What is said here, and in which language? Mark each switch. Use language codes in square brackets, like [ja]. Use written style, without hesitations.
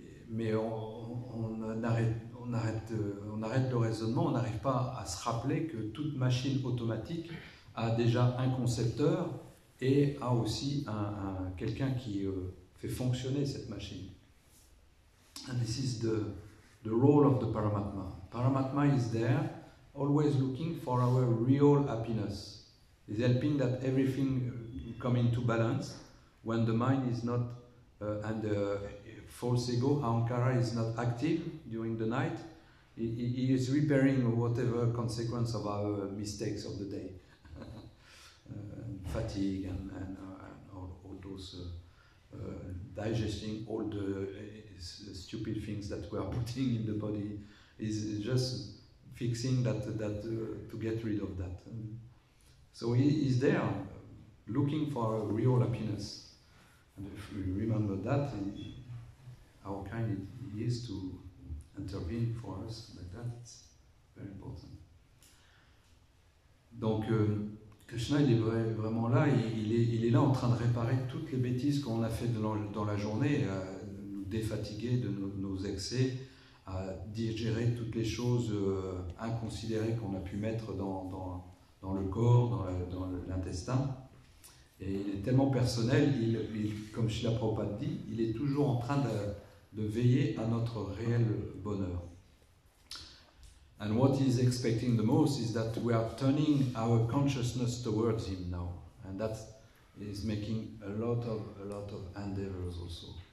[fr] Mais on arrête le raisonnement, on n'arrive pas à se rappeler que toute machine automatique a déjà un concepteur et a aussi quelqu'un qui fait fonctionner cette machine. [en] And this is the role of the Paramatma. Paramatma is there, always looking for our real happiness. Is helping that everything come into balance when the mind is not and the false ego, ahankara, is not active during the night. He is repairing whatever consequence of our mistakes of the day, fatigue and all those digesting all the stupid things that we are putting in the body, is just fixing that to get rid of that. So he is there looking for a real happiness, and if we remember that, how kind he is to intervene for us like that, it's very important. [fr] Donc Krishna, il est vraiment là, il est là en train de réparer toutes les bêtises qu'on a fait dans la journée, à nous défatiguer de nos excès, à digérer toutes les choses inconsidérées qu'on a pu mettre dans le corps, dans l'intestin. Et il est tellement personnel, comme Srila Prabhupada dit, il est toujours en train de veiller à notre réel bonheur. [en] And what he's expecting the most is that we are turning our consciousness towards him now, and that is making a lot of endeavors also.